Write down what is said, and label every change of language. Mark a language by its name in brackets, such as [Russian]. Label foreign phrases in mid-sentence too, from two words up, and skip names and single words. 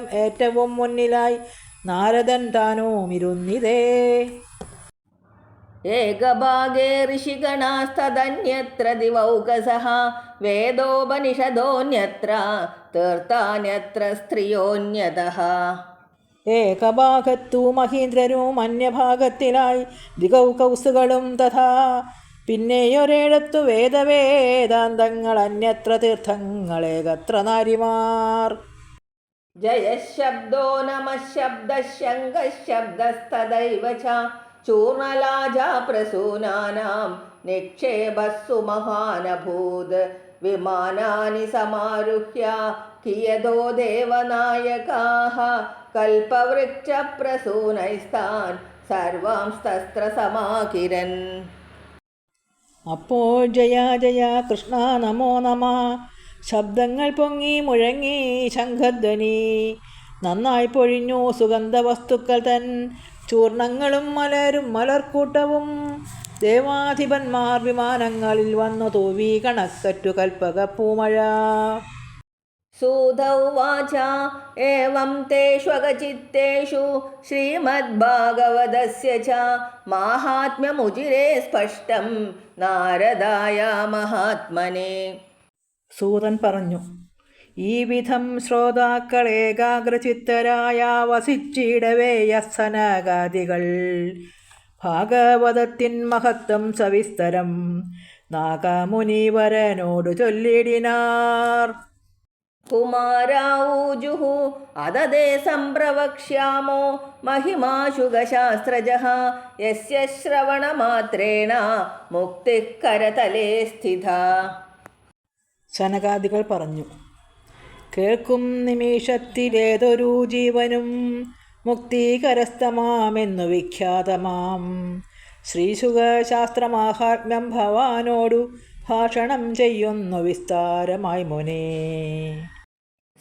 [Malayalam] ഏറ്റവും മുന്നിലായി നാരദൻ താനും ഇരുന്നിതേ. [Sanskrit] एकभागे ऋषिगणास्तदन्यत्र दिवौकसः वेदोपनिषदोऽन्यत्र तीर्थान्यत्र स्त्रियोऽन्यतः [Malayalam] ഏകഭാഗത്തു മഹീന്ദ്രരും അന്യഭാഗത്തിലായി ദിഗൗകൗസുകളും തഥാ. പിന്നെയൊരിടത്തു വേദവേദാന്തങ്ങൾ, അന്യത്ര തീർത്ഥങ്ങളേകത്ര നാരിമാർ. [Sanskrit] जयशब्दो नमः शब्दः शङ्खः शब्दस्तदैव च चूर्णलाजा प्रसूनानां निक्षेपस्सु महानभूत् विमानानि समारुह्य कियतो देवनायकाः कल्पवृक्षप्रसूनैस्तान् सर्वांस्तस्त्रसमाकिरन्. [Malayalam] അപ്പോൾ [Sanskrit] ജയ ജയ കൃഷ്ണ നമോ നമ [Malayalam] ശബ്ദങ്ങൾ പൊങ്ങി മുഴങ്ങി ശംഖധ്വനി. നന്നായി പൊഴിഞ്ഞു സുഗന്ധവസ്തുക്കൾ തൻ ചൂർണങ്ങളും മലരും മലർക്കൂട്ടവും. ദേവാധിപന്മാർ വിമാനങ്ങളിൽ വന്നു തൂവി കണക്കറ്റു കൽപ്പകപ്പൂമഴ. [Sanskrit] सूत उवाच एवं तेष्वगचित्तेषु श्रीमद्भागवतस्य च माहात्म्यमुजिरे स्पष्टं नारदाय महात्मने. [Malayalam] സൂതൻ പറഞ്ഞു, ഈ വിധം ശ്രോതാക്കൾ ഏകാഗ്രചിത്തരായ വസിച്ചിടവേ യസ്സനകാദികൾ ഭാഗവതത്തിൻ മഹത്വം സവിസ്തരം നാഗമുനിവരനോടു ചൊല്ലിടിനാർ. [Sanskrit] कुमाराऊजुः अददे सम्प्रवक्ष्यामो महिमाशुगशास्त्रजः यस्य श्रवणमात्रेण मुक्तिः करतले स्थिता. [Malayalam] സനകാദികൾ പറഞ്ഞു, കേൾക്കും നിമിഷത്തിലേതൊരു ജീവനും മുക്തി കരസ്ഥമാമെന്നു വിഖ്യാതമാം ശ്രീശുഖശാസ്ത്രമാഹാത്മ്യം ഭവാനോടു ഭാഷണം ചെയ്യുന്നു വിസ്താരമായി മുനേ.